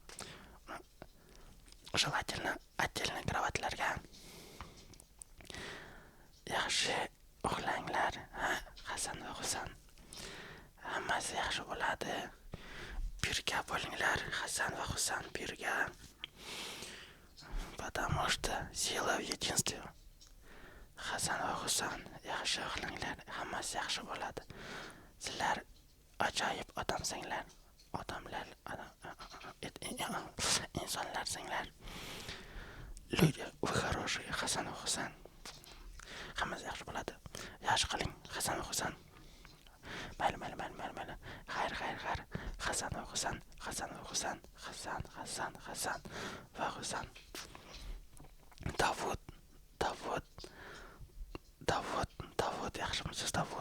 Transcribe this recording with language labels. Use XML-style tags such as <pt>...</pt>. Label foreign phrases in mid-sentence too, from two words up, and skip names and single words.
<uz>O'sha отдельный kravatlarga yaxshi uxlanglar. Hasan va Husan, hammasi yaxshi bo'ladi. Birga bo'linglar, Hasan va Husan, birga.</uz> <ru>Потому что сила в единстве.</ru> <uz>Hasan va Husan, yaxshi uxlanglar, hammasi yaxshi bo'ladi. Sizlar ajoyib odamsinglar. Insonlarsinglar.</uz> <ru>Люди, вы хорошие,</ru> <uz>Hasan va Husan. Hammasi yaxshi bo'ladi. Yaxshi qiling, Hasan va Husan. Mayli. Xayr. Hasan va Husan. Hasan va Husan. Davud, yaxshimisiz, Davud?</uz>